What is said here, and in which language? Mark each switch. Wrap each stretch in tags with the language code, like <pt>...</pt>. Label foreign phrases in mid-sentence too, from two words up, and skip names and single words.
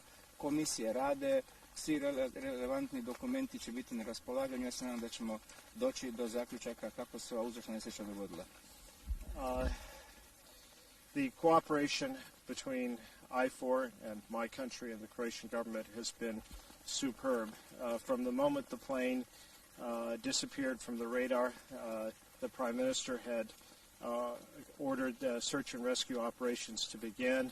<hr>Komisije rade, svi relevantni dokumenti će biti na raspolaganju. Ja se nadam da ćemo doći do zaključaka kako se ova uzročna nesreća dogodila.</hr> <en>The cooperation between IFOR and my country and the Croatian government has been superb. From the moment the plane disappeared from the radar, the Prime Minister had ordered search and rescue operations to begin.</en>